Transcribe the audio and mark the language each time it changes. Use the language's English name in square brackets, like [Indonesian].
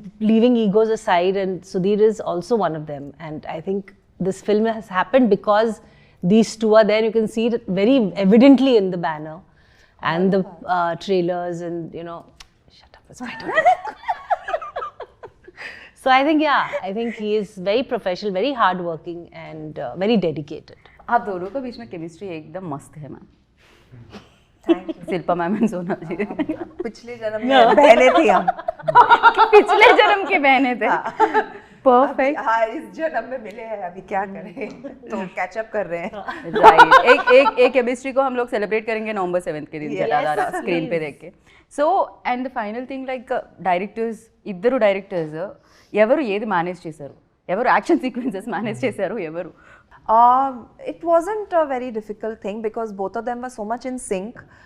[English] Leaving egos aside, and Sudhir is also one of them. And I think this film has happened because these two are there. You can see it very evidently in the banner and the trailers, and you know. Shut up, it's my turn. So I think, yeah, I think he is very professional, very hardworking, and very dedicated. [Hindi] आप दोनों के बीच में chemistry एकदम मस्त है, ma'am. [English] Thank you. [Hindi] Shilpa ma'am and सोना जी. पिछले जन्म में बहनें थी हम. पिछले जन्म की बहनें थे. परफेक्ट. हाँ, इस जन्म में मिले हैं, अभी क्या करें? तो कैचअप कर रहे हैं. राइट. एक केमिस्ट्री को हम लोग सेलिब्रेट करेंगे November 7th के दिन जटाधारा स्क्रीन पे देख के. [English] so and the final thing like directors, [Telugu] ఇద్దరు డైరెక్టర్స్ ఎవరు ఏది మేనేజ్ చేశారు? ఎవరు యాక్షన్ సీక్వెన్సెస్ మేనేజ్ చేశారు? ఎవరు? [English] It wasn't a very difficult thing because both of them were so much in sync.